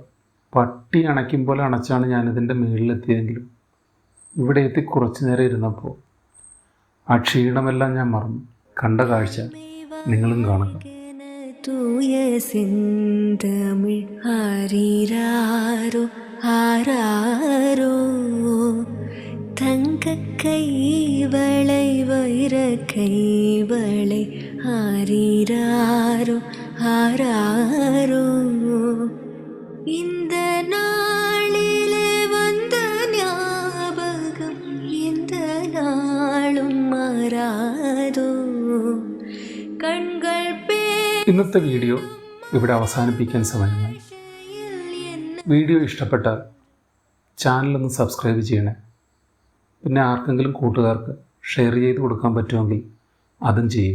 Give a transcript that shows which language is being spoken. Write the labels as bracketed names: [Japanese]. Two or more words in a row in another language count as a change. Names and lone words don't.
[Malayalam] പട്ടി അണയ്ക്കും പോലെ അണച്ചാണ് ഞാനിതിൻ്റെ മുകളിലെത്തിയതെങ്കിലും ഇവിടെ എത്തി കുറച്ചു നേരം ഇരുന്നപ്പോൾ ആ ക്ഷീണമെല്ലാം ഞാൻ മറന്നു. കണ്ട കാഴ്ച നിങ്ങളും കാണുക. [Tamil] தூய செந்தமிழ் ஆரீராரோ ஆராரோ தங்க கைவளை வைர கைவளை ஆரீராரோ ஆராரோ இந்த நாளிலே வந்த ஞாபகம் இந்த நாளும் மாறாதோ கண்கள் [Malayalam] ഇന്നത്തെ വീഡിയോ ഇവിടെ അവസാനിപ്പിക്കാൻ സമയമായി. വീഡിയോ ഇഷ്ടപ്പെട്ടാൽ ചാനലൊന്ന് സബ്സ്ക്രൈബ് ചെയ്യണേ. പിന്നെ ആർക്കെങ്കിലും കൂട്ടുകാർക്ക് ഷെയർ ചെയ്ത് കൊടുക്കാൻ പറ്റുമെങ്കിൽ അതും ചെയ്യുക.